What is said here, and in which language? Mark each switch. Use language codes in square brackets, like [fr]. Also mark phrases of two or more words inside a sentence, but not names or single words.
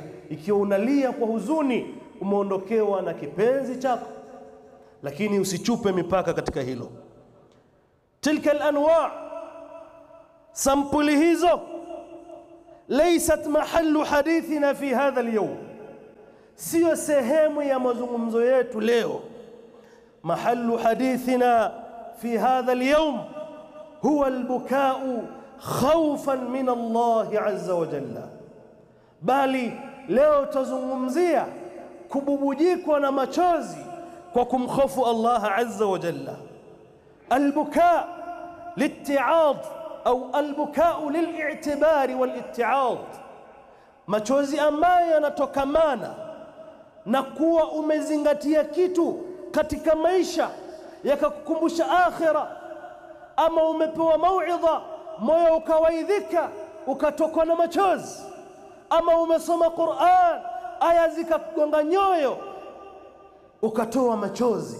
[sw] Ikiwa unalia kwa huzuni, umeondokewa na kipenzi chako, lakini usichupe mipaka katika hilo. [ar] تلك الأنواع', [sw] sampuli hizo, [ar] ليست محل حديثنا في هذا اليوم, [sw] sio sehemu ya mazungumzo yetu leo. [ar] محل حديثنا في هذا اليوم هو البكاء خوفا من الله عز وجل, [sw] bali leo tuzungumzia kububujikwa na machozi kwa kumkhofu [ar] Allah عز وجل. البكاء للاتعاظ أو البكاء للاعتبار والاتعاظ, [sw] machozi ambayo yanatokamana na kuwa umezingatia kitu katika maisha yakakukumbusha akhira, ama umepewa mauidha moyo ukawaidhika ukatokwa na machozi, ama umesoma Qur'an aya zikagonga nyoyo ukatoa machozi.